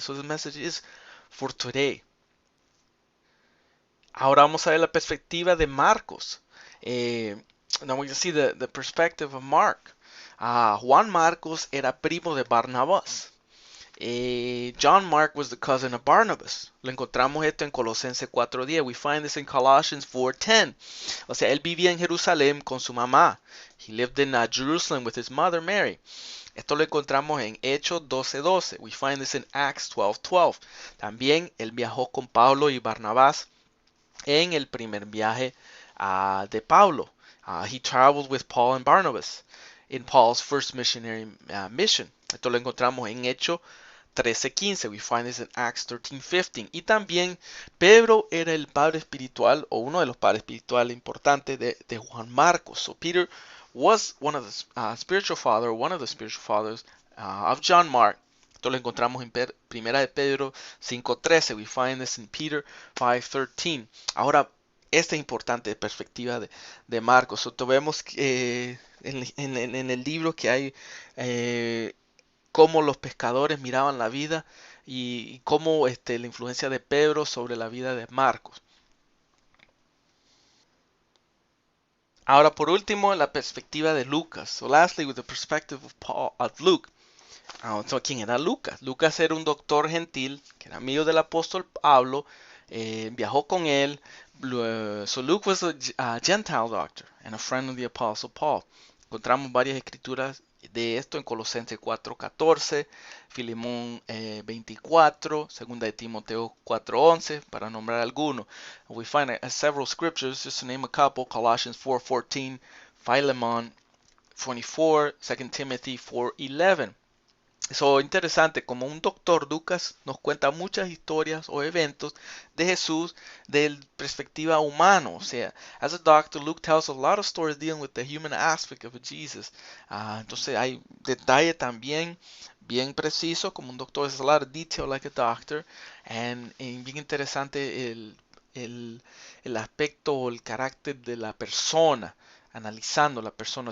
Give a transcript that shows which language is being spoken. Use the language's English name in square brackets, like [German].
[English] So the message is for today. [Spanish] Ahora vamos a ver la perspectiva de Marcos. [English] Now we can see the perspective of Mark. [Spanish] Juan Marcos era primo de Barnabas. [English] John Mark was the cousin of Barnabas. [Spanish] Lo encontramos esto en Colosenses 4:10. [English] We find this in Colossians 4:10. [Spanish] O sea, él vivía en Jerusalén con su mamá. [English] He lived in Jerusalem with his mother Mary. [Spanish] Esto lo encontramos en Hechos 12:12. [English] We find this in Acts 12:12. [Spanish] También él viajó con Pablo y Barnabás en el primer viaje de Pablo. [English] He traveled with Paul and Barnabas in Paul's first missionary mission. [Spanish] Esto lo encontramos en Hechos 13:15. [English] We find this in Acts 13:15. [Spanish] Y también Pedro era el padre espiritual, o uno de los padres espirituales importantes de Juan Marcos. [English] So Peter was one of the spiritual fathers of John Mark. [Spanish] Esto lo encontramos en Primera de Pedro 5:13. [English] We find this in Peter 5:13. [Spanish] Ahora, esta importante perspectiva de Marcos. Vemos en el libro que hay cómo los pescadores miraban la vida y cómo la influencia de Pedro sobre la vida de Marcos. Ahora, por último, la perspectiva de Lucas. [English] So, lastly, with the perspective of Luke. [Spanish] ¿Quién era Lucas? Lucas era un doctor gentil, que era amigo del apóstol Pablo, viajó con él. [English] So Luke was a Gentile doctor and a friend of the apostle Paul. [Spanish] Encontramos varias escrituras de esto en Colosenses 4:14, Filemón 24, segunda de Timoteo 4:11, para nombrar algunos. [English] We find several scriptures, just to name a couple: Colossians 4:14, Philemon 24, 2 Timothy 4:11. [Spanish] Eso es interesante, como un doctor, Lucas nos cuenta muchas historias o eventos de Jesús de perspectiva humana. [English] O sea, as a doctor, Luke tells a lot of stories dealing with the human aspect of Jesus. [Spanish] Entonces hay detalle también bien preciso, como un doctor, es [English] a lot of detail like a doctor. [Spanish] Y bien interesante el aspecto o el carácter de la persona, analizando la persona.